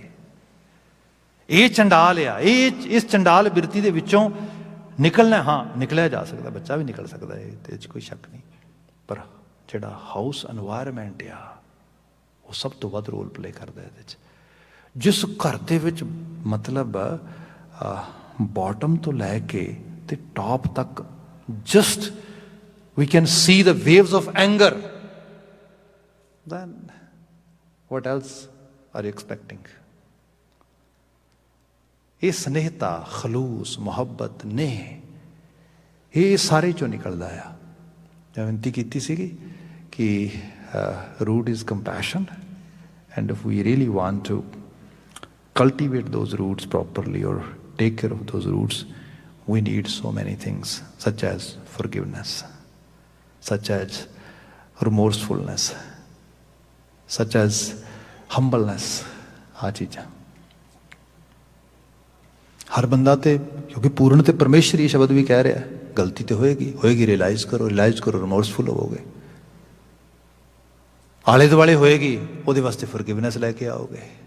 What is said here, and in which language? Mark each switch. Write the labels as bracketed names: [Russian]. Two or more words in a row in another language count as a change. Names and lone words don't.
[Punjabi] ਇਹ ਚੰਡਾਲ ਆ, ਇਸ ਚੰਡਾਲ ਬਿਰਤੀ ਦੇ ਵਿੱਚੋਂ ਨਿਕਲਣਾ, ਹਾਂ ਨਿਕਲਿਆ ਜਾ ਸਕਦਾ, ਬੱਚਾ ਵੀ ਨਿਕਲ ਸਕਦਾ ਹੈ, ਇਹਦੇ 'ਚ ਕੋਈ ਸ਼ੱਕ ਨਹੀਂ। ਪਰ ਜਿਹੜਾ [English] house environment [Punjabi] ਆ ਉਹ ਸਭ ਤੋਂ ਵੱਧ [English] role play [Punjabi] ਕਰਦਾ ਇਹਦੇ 'ਚ। ਜਿਸ ਘਰ ਦੇ ਵਿੱਚ ਮਤਲਬ ਬਾਟਮ ਤੋਂ ਲੈ ਕੇ ਤੇ ਟੌਪ ਤੱਕ ਜਸਟ [English] we can see the waves of anger, then what else are you expecting? [Punjabi] ਇਹ ਸਨੇਹਤਾ, ਖਲੂਸ, ਮੁਹੱਬਤ, ਨੇਹ, ਇਹ ਸਾਰੇ ਚੋਂ ਨਿਕਲਦਾ ਆ। ਬੇਨਤੀ ਕੀਤੀ ਸੀਗੀ ਕਿ [English] root is compassion, and if we really want to cultivate those roots properly or take care of those roots, we need so many things, such as forgiveness, such as remorsefulness, such as humbleness। [Punjabi] ਆ ਚੀਜ਼ਾਂ ਹਰ ਬੰਦਾ ਤੇ, ਕਿਉਂਕਿ ਪੂਰਨ ਤੇ ਪਰਮੇਸ਼ਰ ਇਹ ਸ਼ਬਦ ਵੀ ਕਹਿ ਰਿਹਾ, ਗਲਤੀ ਤੇ ਹੋਏਗੀ, ਰਿਅਲਾਈਜ਼ ਕਰੋ, ਰਿਮੋਰਸਫੁਲ ਹੋਵੋਗੇ। ਆਲੇ ਦੁਆਲੇ ਹੋਏਗੀ, ਉਹਦੇ ਵਾਸਤੇ ਫੋਰਗਿਵਨੈਸ ਲੈ ਕੇ ਆਓਗੇ।